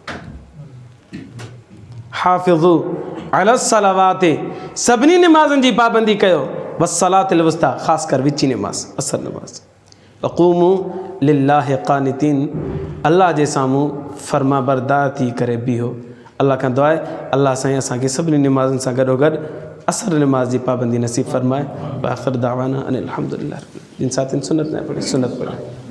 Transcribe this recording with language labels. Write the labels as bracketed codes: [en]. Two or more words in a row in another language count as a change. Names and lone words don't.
[ar] حافظوا على الصلوات, [sd] सभिनी नमाज़नि जी पाबंदी कयो, [ar] والصلاة الوسطى, [sd] ख़ासि कर विची नमाज़ असर नमाज़। [ar] وقوموا لله قانتين, [sd] अल्लाह जे साम्हूं फर्मा बरदार थी करे बीहो। अल्लाह खां दुआ आहे अल्लाह साईं असांखे सभिनी नमाज़नि सां गॾोगॾु असर नमाज जी पाबंदी नसीब फरमाए। [ar] آخر دعوانا أن الحمد لله. [sd] जिन साथियुनि सुन्नत न पढ़ी सुन्नत पढ़े।